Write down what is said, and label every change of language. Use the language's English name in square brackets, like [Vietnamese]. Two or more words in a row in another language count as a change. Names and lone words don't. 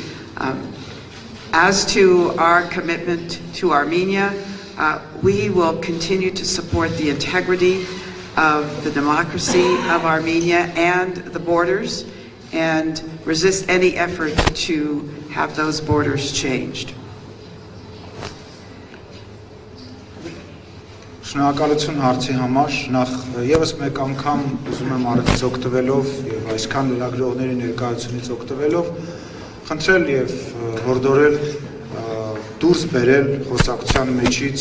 [English] As to our commitment to Armenia, we will continue to support the integrity of the democracy of Armenia and the borders, and resist any effort to have those borders changed. [Armenian] Շնորհակալություն հարցի համար, նախ եւս մեկ անգամ ուզում եմ առիթից օգտվելով եւ այսքան լրագրողների ներկայությունից օգտվելով խնդրել եւ հորդորել դուրս բերել խոսակցության մեջից